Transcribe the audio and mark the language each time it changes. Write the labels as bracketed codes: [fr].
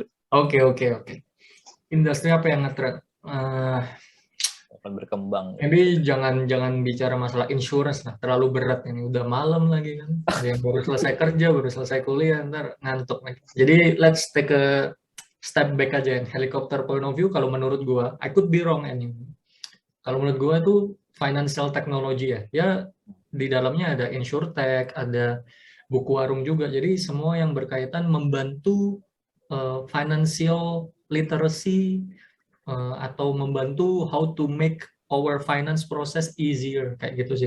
[id] Oke. Industri apa yang nge-trend? Akan berkembang. Maybe jangan bicara masalah insurance lah, terlalu berat ini. Udah malam lagi kan. Ada yang baru selesai kerja, baru selesai kuliah, ntar ngantuk lagi. [en] Jadi let's take a step back aja, helicopter point of view. [id] Kalau menurut gua, [en] I could be wrong anyway. [id] Kalau menurut gua tuh financial technology ya. Ya di dalamnya ada insurtech, ada buku warung juga. Jadi semua yang berkaitan membantu financial literacy atau membantu [en] how to make our finance process easier [id] kayak gitu sih.